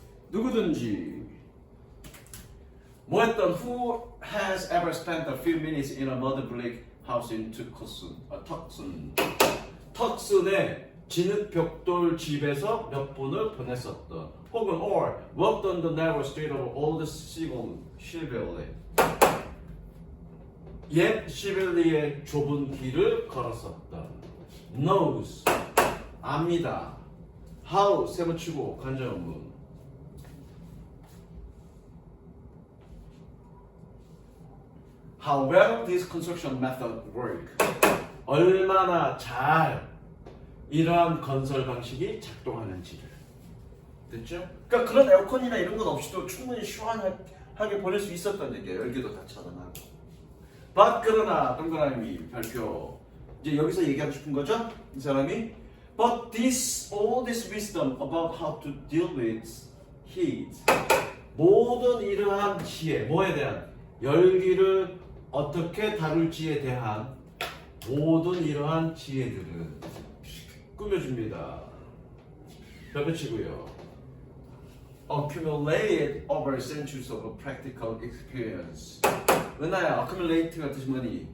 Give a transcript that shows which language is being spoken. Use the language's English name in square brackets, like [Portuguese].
[Korean] 누구든지 뭐 했던 [English] Who has ever spent a few minutes in a mud brick house in Tucson? [Korean] 턱슨의 진흙 벽돌 집에서 몇 분을 보냈었던 혹은 [English] or walked on the narrow street of old Shibboleth. [Korean] 옛 시벨리의 좁은 길을 걸었었던 [English] knows [Korean] 압니다. how 세무치고 간접문 [English] how well this construction method work. [Korean] 얼마나 잘 이러한 건설 방식이 작동하는지를. 됐죠? 그러니까 그런 에어컨이나 이런 건 없이도 충분히 시원하게 보낼 수 있었던 얘기예요. 열기도 다 차단하고. but 그러나 동그라미 발표. 이제 여기서 얘기하고 싶은 거죠? 이 사람이 [English] but all this wisdom about how to deal with heat. [Korean] 모든 이러한 지혜, 뭐에 대한 열기를 어떻게 다룰지에 대한 모든 이러한 지혜들은 꾸며줍니다. 펼치고요. [English] Accumulated over centuries of practical experience. [Korean] 은하야, accumulate가 뜻이 뭐니?